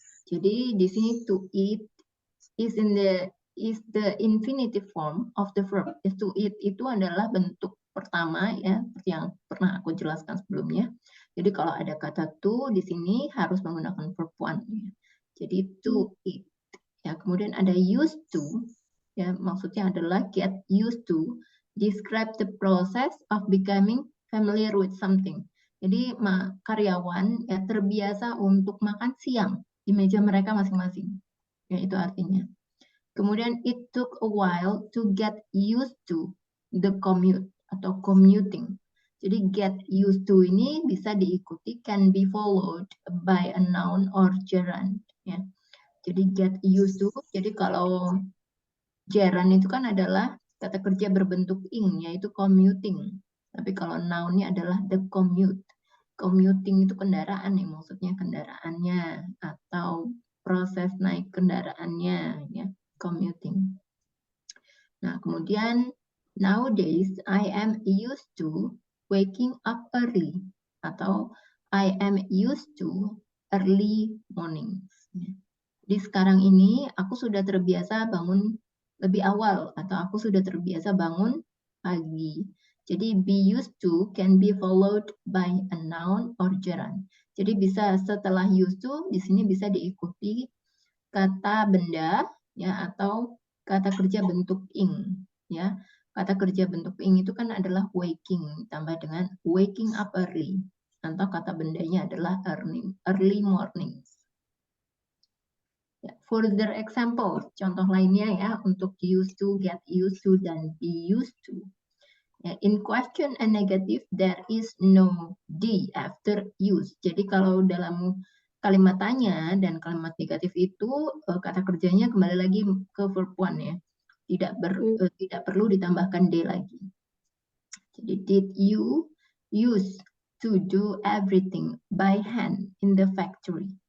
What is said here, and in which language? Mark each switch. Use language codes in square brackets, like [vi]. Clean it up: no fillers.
[id] Jadi di sini [en] to eat is the infinitive form of the verb. [id] To eat itu adalah bentuk pertama, ya, seperti yang pernah aku jelaskan sebelumnya. Jadi kalau ada kata to di sini harus menggunakan verb one, ya. [en] Jadi to eat. Ya, kemudian ada used to, ya, [id] maksudnya adalah [en] get used to, describe the process of becoming familiar with something. [id] Jadi karyawan ya terbiasa untuk makan siang di meja mereka masing-masing. Ya, itu artinya. [en] Kemudian it took a while to get used to the commute atau commuting. Jadi get used to [id] ini bisa diikuti, [en] can be followed by a noun or gerund, ya. [id] Jadi get used to, jadi kalau gerund itu kan adalah kata kerja berbentuk ing, yaitu commuting. Tapi kalau noun-nya adalah the commute. Commuting itu kendaraan, ya, maksudnya kendaraannya atau proses naik kendaraannya, ya, commuting. Nah, kemudian [en] nowadays I am used to waking up early atau I am used to early mornings. [id] Di sekarang ini aku sudah terbiasa bangun lebih awal atau aku sudah terbiasa bangun pagi. [en] Jadi be used to can be followed by a noun or gerund. [id] Jadi bisa setelah used to di sini bisa diikuti kata benda, ya, atau kata kerja bentuk ing, ya. Kata kerja bentuk ing itu kan adalah waking tambah dengan waking up early, atau kata bendanya adalah early mornings. Ya, [en] further example, [id] contoh lainnya ya untuk used to, get used to, dan be used to. [en] Ya, in question and negative, there is no D after use. [id] Jadi kalau dalam kalimat tanya dan kalimat negatif itu kata kerjanya kembali lagi ke verb one, ya. Tidak perlu ditambahkan D lagi. [en] Jadi did you use to do everything by hand in the factory?